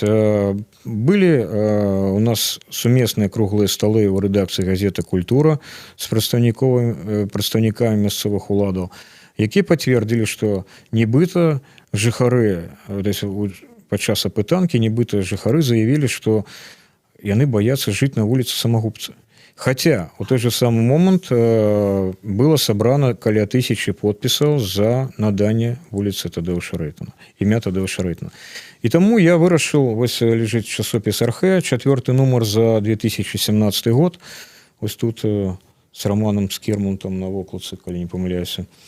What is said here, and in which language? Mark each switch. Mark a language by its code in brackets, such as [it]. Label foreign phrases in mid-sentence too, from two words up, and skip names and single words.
[be] Былі у нас сумесныя круглыя сталы ў рэдакцыі газеты «Культура» з прадстаўнікамі мясцовых уладаў, якія пацвердзілі, што нібыта жыхары, падчас апытанкі, нібыта жыхары заявілі, што яны баяцца жыць на вуліцы самагубцы. [ru] Хотя у той же самый момент было собрано каля 1000 подписаў [be] за наданне вуліцы Тадеуша Рейтона, імя Тадеуша Рейтона. І таму я вырашыў, вось лежыць часопіс «Архэ», 4-й нумар за 2017 год, вось тут с Романом Скірмунтом на вокладцы, калі не памыляюся.